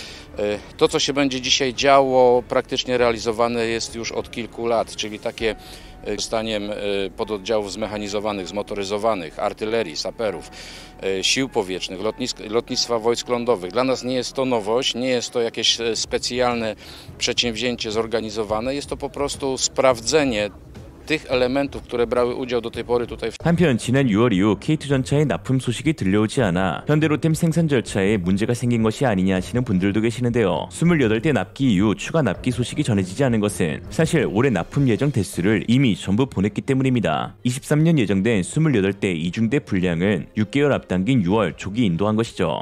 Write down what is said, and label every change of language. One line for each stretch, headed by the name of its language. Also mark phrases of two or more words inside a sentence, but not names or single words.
Polish: To, co się będzie dzisiaj działo, praktycznie realizowane jest już od kilku lat, czyli takie wykorzystaniem pododdziałów zmechanizowanych, zmotoryzowanych, artylerii, saperów, sił powietrznych, lotnictwa wojsk lądowych. Dla nas nie jest to nowość, nie jest to jakieś specjalne przedsięwzięcie zorganizowane, jest to po prostu sprawdzenie tych elementów, które brały udział do tej pory tutaj.
Korean: 한편 지난 6월 이후 K2 전차의 납품 소식이 들려오지 않아 현대로템 생산 절차에 문제가 생긴 것이 아니냐 하시는 분들도 계시는데요. 28대 납기 이후 추가 납기 소식이 전해지지 않은 것은 사실 올해 납품 예정 대수를 이미 전부 보냈기 때문입니다. 23년 예정된 28대 이중대 분량은 6개월 앞당긴 6월 조기 인도한 것이죠.